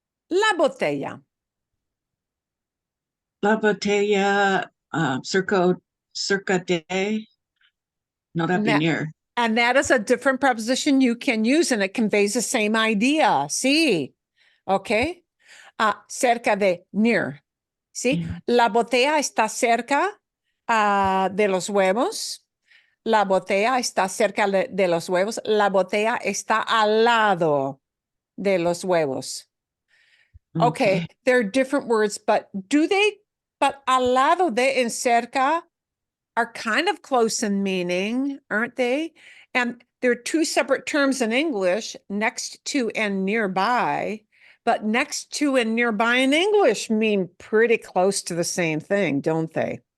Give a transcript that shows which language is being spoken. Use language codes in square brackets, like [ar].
[es] La botella. La botella, circa de, [en] not up in here. And that is a different preposition you can use, and it conveys the same idea. [es] Sí. Okay. Cerca de, near. Sí. [en] Yeah. [es] La botella está cerca de los huevos. La botella está cerca de los huevos. La botella está al lado de los huevos. [en] Okay. They're different words, but [es] al lado de [en] and cerca are kind of close in meaning, aren't they? And there are two separate terms in English, next to and nearby, but next to and nearby in English mean pretty close to the same thing, don't they?